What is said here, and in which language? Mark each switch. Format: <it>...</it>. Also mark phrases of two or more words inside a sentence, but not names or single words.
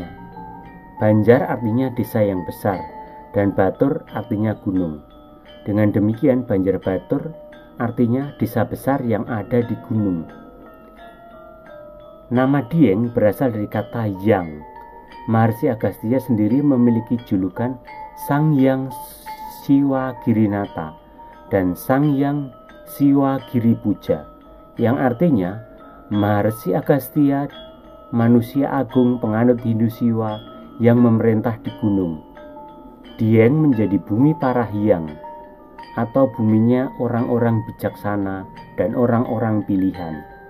<id>Banjar artinya desa yang besar dan Batur artinya gunung. Dengan demikian Banjarbatur artinya desa besar yang ada di gunung. Nama Dieng berasal dari kata yang. Maharsi Agastya sendiri memiliki julukan Sang Hyang Siwa Girinata dan Sang Hyang Siwa Giri Puja, yang artinya Maharsi Agastya, manusia agung penganut Hindu Siwa yang memerintah di gunung. Dieng menjadi bumi para hyang atau buminya orang-orang bijaksana dan orang-orang pilihan.</id>